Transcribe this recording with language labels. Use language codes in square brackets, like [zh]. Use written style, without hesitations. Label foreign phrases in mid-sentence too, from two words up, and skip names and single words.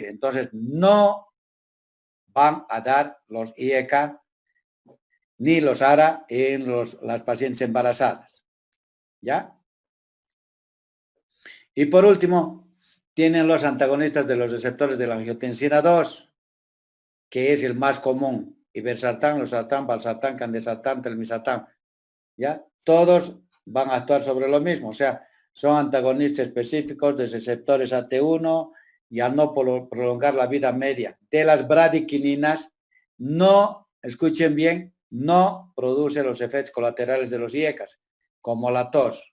[es] Entonces, no van a dar los IECA ni los ARA en las pacientes embarazadas. ¿Ya? Y por último, tienen los antagonistas de los receptores de la angiotensina 2, que es el más común, irbesartán, losartán, valsartán, candesartán, telmisartán, ¿ya? Todos van a actuar sobre lo mismo, o sea, son antagonistas específicos de receptores AT1 y al no prolongar la vida media de las bradiquininas, no, escuchen bien, no produce los efectos colaterales de los IECAs, como la tos.